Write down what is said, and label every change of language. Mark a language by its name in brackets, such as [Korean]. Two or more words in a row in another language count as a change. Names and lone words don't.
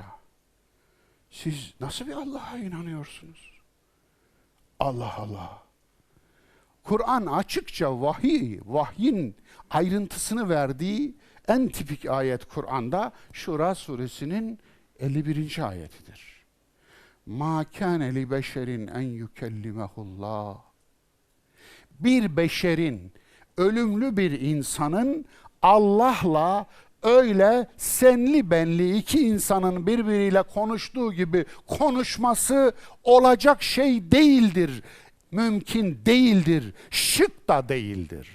[Turkish] Siz nasıl bir Allah'a inanıyorsunuz? Allah Allah. Kur'an açıkça vahyin ayrıntısını verdiği en tipik ayet Kur'an'da Şura suresinin 51. ayetidir. [Arabic] مَا كَانَ لِبَشَرٍ اَنْ يُكَلِّمَهُ اللّٰهِ [Turkish] Bir beşerin, ölümlü bir insanın Allah'la öyle senli benli iki insanın birbiriyle konuştuğu gibi konuşması olacak şey değildir. Mümkün değildir. Şık da değildir.